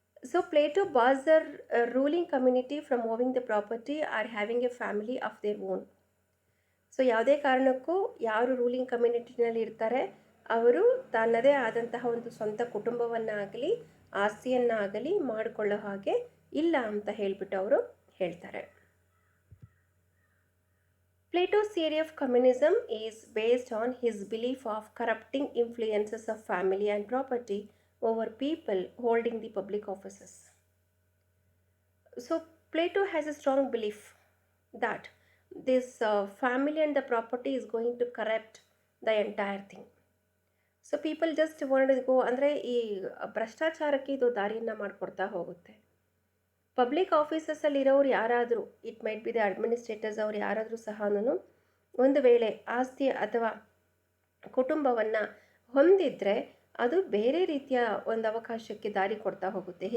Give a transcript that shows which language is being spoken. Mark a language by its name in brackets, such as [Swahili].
[English] So Plato bars the ruling community from owing the property or having a family of their own. [Kannada] So ಯಾವುದೇ ಕಾರಣಕ್ಕೂ ಯಾರು ruling ಕಮ್ಯುನಿಟಿನಲ್ಲಿ ಇರ್ತಾರೆ ಅವರು ತನ್ನದೇ ಆದಂತಹ ಒಂದು ಸ್ವಂತ ಕುಟುಂಬವನ್ನಾಗಲಿ ಆಸ್ತಿಯನ್ನಾಗಲಿ ಮಾಡಿಕೊಳ್ಳೋ ಹಾಗೆ ಇಲ್ಲ ಅಂತ ಹೇಳಿಬಿಟ್ಟು ಅವರು ಹೇಳ್ತಾರೆ. [English] Plato's theory of communism is based on his belief of corrupting influences of family and property over people holding the public offices. So Plato has a strong belief that this family and the property is going to corrupt the entire thing. So people just want to go, [Kannada] ಅಂದರೆ ಈ ಭ್ರಷ್ಟಾಚಾರಕ್ಕೆ ಇದು ದಾರಿಯನ್ನು ಮಾಡಿಕೊಡ್ತಾ ಹೋಗುತ್ತೆ. Public ಆಫೀಸಸ್ಸಲ್ಲಿರೋರು ಯಾರಾದರೂ, [English] it might be the administrators, [Kannada] ಅವ್ರು ಯಾರಾದರೂ ಸಹ ಒಂದು ವೇಳೆ ಆಸ್ತಿ ಅಥವಾ ಕುಟುಂಬವನ್ನು ಹೊಂದಿದ್ರೆ ಅದು ಬೇರೆ ರೀತಿಯ ಒಂದು ಅವಕಾಶಕ್ಕೆ ದಾರಿ ಕೊಡ್ತಾ ಹೋಗುತ್ತೆ.